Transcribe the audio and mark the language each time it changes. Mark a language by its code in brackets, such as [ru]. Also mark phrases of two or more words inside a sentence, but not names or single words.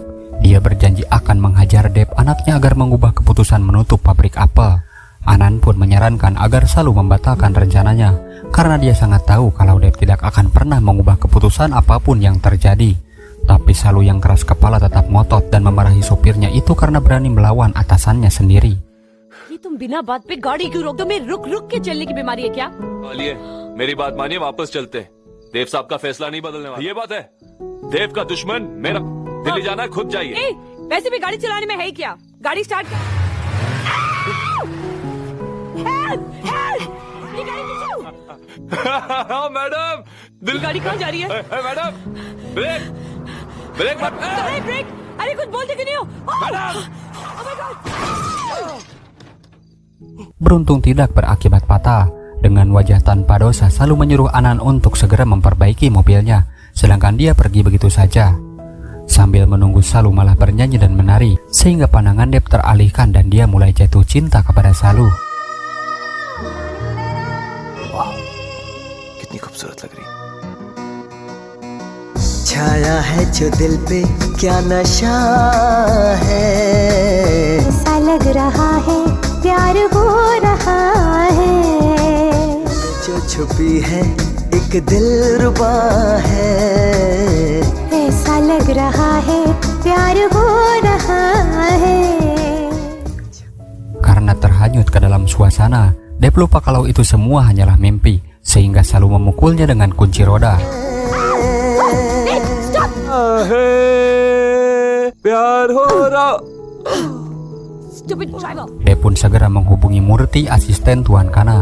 [id] Dia berjanji akan menghajar Dev anaknya agar mengubah keputusan menutup pabrik apel. Anan pun menyarankan agar Salu membatalkan rencananya karena dia sangat tahu kalau Deb tidak akan pernah mengubah keputusan apapun yang terjadi. Tapi Salu yang keras kepala tetap ngotot dan memarahi sopirnya itu karena berani melawan atasannya sendiri. [hi] ये तुम बिना बात पे गाड़ी क्यों रोक दो? मैं रुक रुक के चलने की बीमारी है क्या? मानिए, मेरी बात मानिए, वापस चलते। देव साहब का फैसला नहीं बदलने वाला। ये बात है, देव का दुश्मन मेरा। दिल्ली जाना है, खुद जाइए। ए, वैसे भी गाड़ी चलाने में है ही क्या? गाड़ी स्टार्ट कर। [en] Help! Help! [hi] ये गाड़ी पीछे। मैडम, दिल गाड़ी कहाँ जा रही है? मैडम, ब्रेक, ब्रेक मत। अरे ब्रेक! अरे कुछ बोलते क्यों नहीं हो? मैडम! [en] Oh my God! [id] Beruntung tidak berakibat patah. Dengan wajah tanpa dosa, Salu menyuruh Anan untuk segera memperbaiki mobilnya, sedangkan dia pergi begitu saja. Sambil menunggu, Salu malah bernyanyi dan menari, sehingga pandangan Deb teralihkan dan dia mulai jatuh cinta kepada Salu. [hi] वाह, कितनी खूबसूरत लग रही है। छाया है जो दिल पे क्या नशा है, ऐसा लग रहा है प्यार हो रहा है, जो छुपी है एक दिलरुबा है, ऐसा लग रहा है प्यार हो रहा है. [id] Karena terhanyut ke dalam suasana, Deb lupa kalau itu semua hanyalah mimpi, sehingga Salu memukulnya dengan kunci roda. Deb pun segera menghubungi Murti, asisten Tuan Kana.